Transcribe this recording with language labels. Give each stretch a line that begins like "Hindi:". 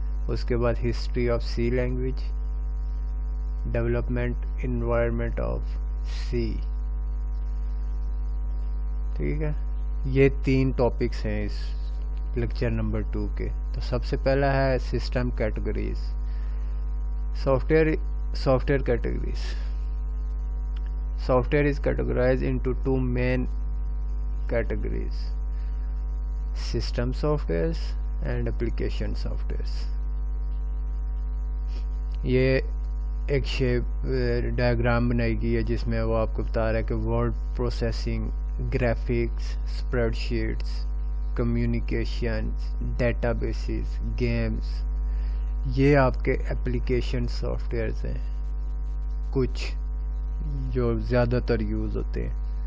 Urdu: اس کے بعد history of C language, development environment of C، ٹھیک ہے. یہ 3 ٹاپکس ہیں اس لیکچر نمبر 2 کے. تو سب سے پہلا ہے system categories, soft where categories.
English: Software is categorized into 2 main categories: system softwares and application softwares.
Urdu: یہ ایک شیپ ڈائیگرام بنائی گئی ہے جس میں وہ آپ کو بتا رہا ہے کہ word processing, graphics, spread sheets, communications, data bases, games, یہ آپ کے اپلیکیشن سافٹ ویئرز ہیں، کچھ جو زیادہ تر یوز ہوتے ہیں.